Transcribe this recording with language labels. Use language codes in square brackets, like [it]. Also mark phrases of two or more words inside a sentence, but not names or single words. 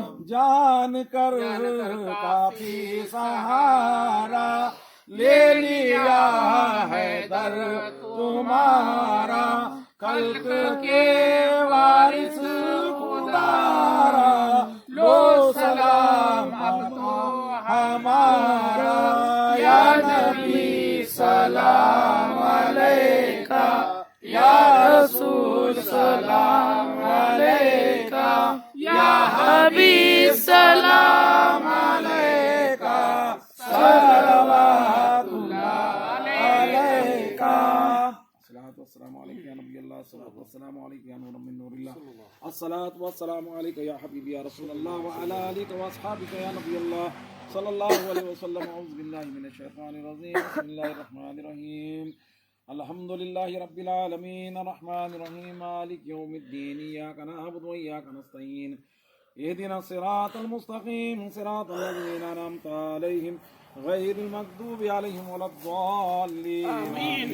[hi] जान कर काफी सहारा, ले लिया है दर तुम्हारा, खल्क के वारिस खुदारा, लो सलाम अब तो हमारा, [ar] يا نبي سلام عليك يا رسول سلام عليك يا حبيب سلام عليك صلوات الله عليك. الصلاة والسلام عليك يا نبي الله الصلاة والسلام عليك يا نورا من نور الله الصلاة والسلام عليك يا حبيبي يا رسول الله وعلى آلك وأصحابك يا نبي الله صلى الله عليه وسلم. أعوذ بالله من الشيطان الرجيم بسم الله الرحمن الرحيم الحمد لله رب العالمين الرحمن الرحيم مالك يوم الدين إياك نعبد وإياك نستعين اهدنا الصراط المستقيم صراط الذين أنعمت عليهم غير المغضوب عليهم ولا الضالين آمين.